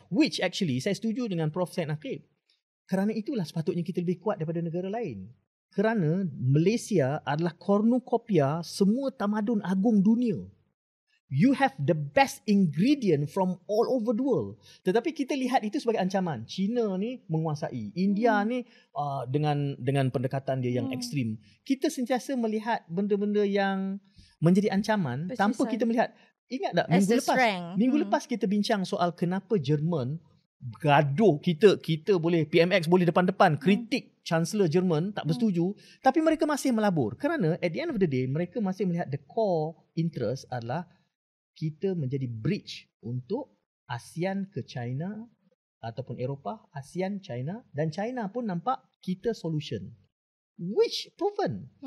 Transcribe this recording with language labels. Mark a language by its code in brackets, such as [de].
[en] Which actually, [ms] saya setuju dengan Prof. Syed Naqib. Kerana itulah sepatutnya kita lebih kuat daripada negara lain. Kerana Malaysia adalah cornucopia semua tamadun agung dunia. [en] You have the best ingredient from all over the world. [ms] Tetapi kita lihat itu sebagai ancaman. China ni menguasai. India ni dengan pendekatan dia yang ekstrim. Kita sentiasa melihat benda-benda yang menjadi ancaman tanpa kita melihat. Ingat tak minggu lepas kita bincang soal kenapa Jerman gaduh, kita boleh PMX boleh depan-depan kritik Chancellor Jerman tak bersetuju, tapi mereka masih melabur kerana [en] at the end of the day [ms] mereka masih melihat [en] the core interest [ms] adalah kita menjadi bridge untuk ASEAN ke China ataupun Eropah, ASEAN China, dan China pun nampak kita solution, [en] which proven.